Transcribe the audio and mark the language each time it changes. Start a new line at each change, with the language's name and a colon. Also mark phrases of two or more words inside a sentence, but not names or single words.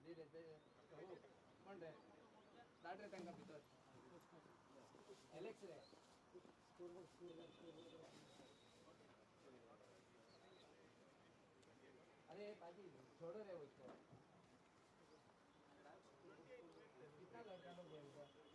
Konkani: कोण रे दाट रे तांकां भितर एलेक्स रे
Hindi: अरे पाजी छोड़ो रे उसको कितना लड़का लोग है उधर